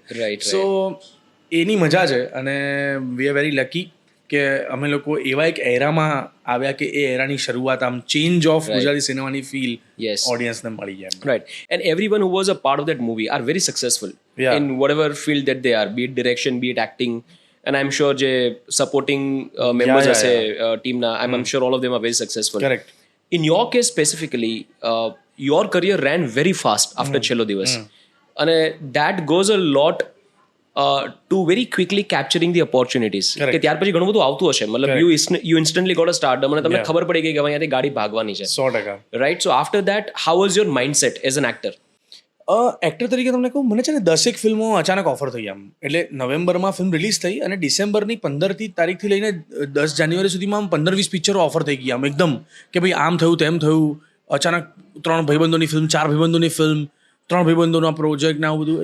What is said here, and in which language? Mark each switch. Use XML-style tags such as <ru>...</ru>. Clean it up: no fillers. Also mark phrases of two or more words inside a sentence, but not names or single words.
<gu>સો એની મજા છે. અને</gu> <en>we are very lucky</en> <gu>કે અમે લોકો એવા એક એરામાં આવ્યા કે એ એરાની શરૂઆત, આમ</gu> <en>change of</en> <gu>ગુજરાતી સિનેમાની ફીલ ઓડિયન્સને મળી ગયા.</gu> <en>Right. And everyone who was a part of that movie are very successful in whatever field that they are, be it direction, be it acting, and I'm sure જે supporting members</en> <gu>હશે ટીમના,</gu> <en>I'm sure all of them are very successful. Correct. In your case specifically, your career ran very fast after છેલ્લો દિવસ, અને that goes a lot to very quickly capturing the opportunities.</en> <gu>કે ત્યાર પછી ઘણું બધું આવતું હશે, મતલબ</gu> <en>you instantly got a stardom,</en> <gu>અને તમને ખબર પડી ગઈ કે અહીંયાથી ગાડી ભાગવાની છે. 100%.</gu> <en>Right. So after that, how was your mindset as an actor?</en> <gu>એક્ટર તરીકે તમને કહું, મને છે ને 10 ફિલ્મો અચાનક ઓફર થઈ આમ. એટલે નવેમ્બરમાં ફિલ્મ રિલીઝ થઈ અને ડિસેમ્બરની 15 તારીખથી લઈને 10 જાન્યુઆરી સુધીમાં આમ 15-20 પિક્ચરો ઓફર થઈ ગયા આમ એકદમ, કે ભાઈ આમ થયું તેમ થયું. અચાનક 3 ભાઈબંધોની ફિલ્મ, 4 ભાઈબંધોની ફિલ્મ, 3 ભાઈબંધોના પ્રોજેક્ટ ને આવું બધું.</gu>